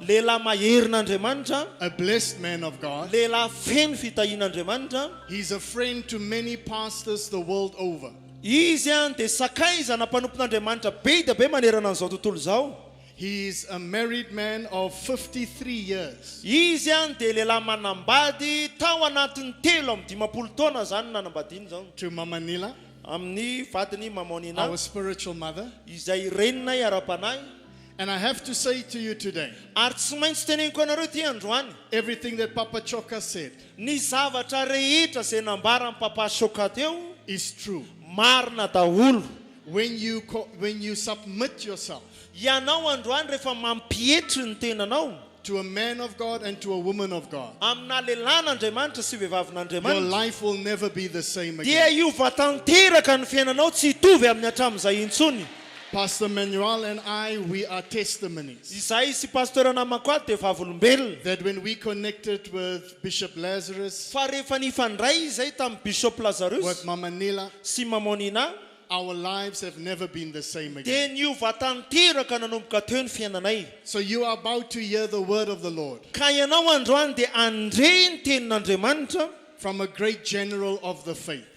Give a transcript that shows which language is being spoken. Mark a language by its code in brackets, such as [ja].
[mg] lehilahy maherin'Andriamanitra, [en] a blessed man of God. [mg] lehilahy feno fitahian'Andriamanitra. [en] He's a friend to many pastors the world over. [mg] Izy dia sakaizana mpanompon'Andriamanitra be dia be manerana an'izao tontolo izao. [en] He is a married man of 53 years. [mg] Izy dia lehilahy manambady tao anatin'ny 3 taona zany nanambadiany zao. [en] To Mama Nila, [mg] Amin'ny vadiny Mamonina, [en] our spiritual mother. [mg] izay renina iara-panahy. [en] And I have to say to you today, [mg] Ary tsy maintsy teneniko anareo ty androany, [en] everything that Papa Choka said [mg] ny zavatra rehetra izay nambara ny papa Soka teo, [en] is true. [mg] marina daholo. [en] When you submit yourself [mg] Ianao androany rehefa mampietry ny tenanao [en] to a man of God and to a woman of God, [mg] amina lehilahin'Andriamanitra sy [en] your [mg] vehivavin'Andriamanitra, [en] life will never be the same [mg] dia [en] again. [mg] iova tanteraka ny fiainanao tsy hitovy amin'ny hatramin'izay intsony. [en] Pastor Manuel and I, we are testimonies [mg] Izahay sy pasteur namako ato dia vavolombelona. [en] that when we connected with Bishop Lazarus, [mg] Fa rehefa nifandray izay tamin'ny Bishop Lazarus [en] with Mama Nila, [mg] sy Mamonina, [en] our lives have never been the same [mg] dia [en] again. [mg] niova tanteraka nanomboka teo ny fiainanay. [en] So you are about to hear the word of the Lord [mg] Ka ianao androany dia andre ny tenin'Andriamanitra [en] from a great general of the faith.